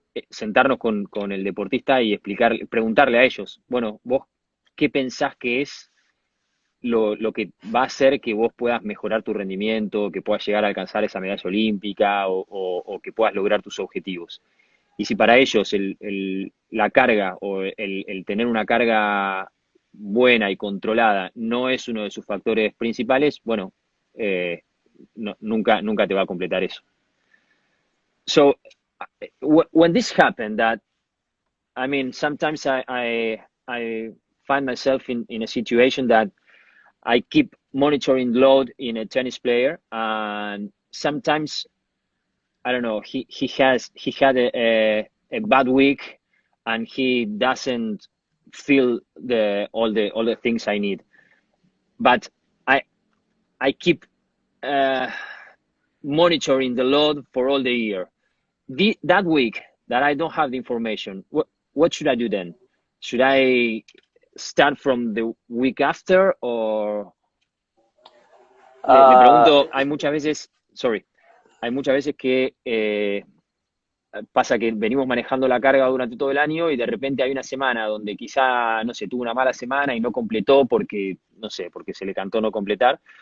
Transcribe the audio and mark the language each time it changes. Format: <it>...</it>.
<es>sentarnos con el deportista y preguntarle a ellos, bueno, vos, ¿qué pensás que es lo que va a hacer que vos puedas mejorar tu rendimiento, que puedas llegar a alcanzar esa medalla olímpica o que puedas lograr tus objetivos? Y si para ellos la carga o el tener una carga buena y controlada no es uno de sus factores principales, bueno, nunca te va a completar eso.</es> <en>So when this happened, that I mean, sometimes I find myself in a situation that I keep monitoring load in a tennis player, and sometimes I don't know. He had a bad week, and he doesn't feel all the things I need. But I I keep uh, monitoring the load for all the year. That week that I don't have the information, what should I do then? Should I start from the week after or</en> <es>le Uh, pregunto, hay muchas veces que pasa que venimos manejando la carga durante todo el año y de repente hay una semana donde quizá, no sé, tuvo una mala semana y no completó porque, no sé, porque se le cantó no completar.</es>